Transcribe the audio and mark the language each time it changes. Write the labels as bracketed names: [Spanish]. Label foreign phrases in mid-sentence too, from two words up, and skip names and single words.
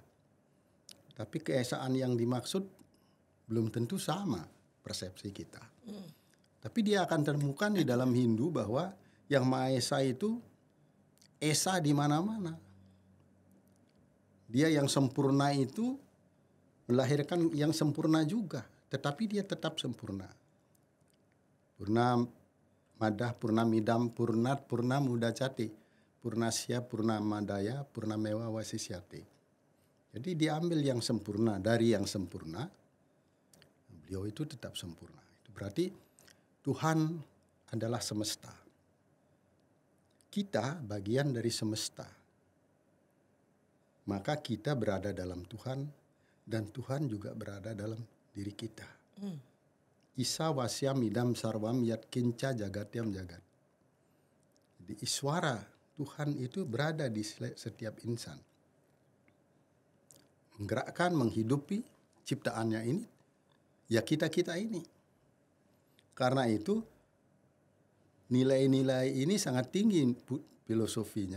[Indonesian] Tapi keesaan yang dimaksud belum tentu sama persepsi kita. Tapi dia akan temukan di dalam Hindu bahwa yang Maha Esa itu Esa di mana-mana. Dia yang sempurna itu melahirkan yang sempurna juga, tetapi dia tetap sempurna. [Sanskrit] Purna madah, purna midam, purnat, purna mudacati, purnasya, purna madaya, purna mewa wasisyati. [Indonesian] Jadi diambil yang sempurna dari yang sempurna, beliau itu tetap sempurna. Itu berarti Tuhan adalah semesta. Kita bagian dari semesta. Maka kita berada dalam Tuhan dan Tuhan juga berada dalam diri kita. [Sanskrit] Isa wasyam idam sarwam yat kinca jagatyam jagat. [Indonesian] Jadi iswara Tuhan itu berada di setiap insan. Menggerakkan, menghidupi ciptaannya ini, ya kita-kita ini. Karena itu nilai-nilai ini sangat tinggi filosofinya.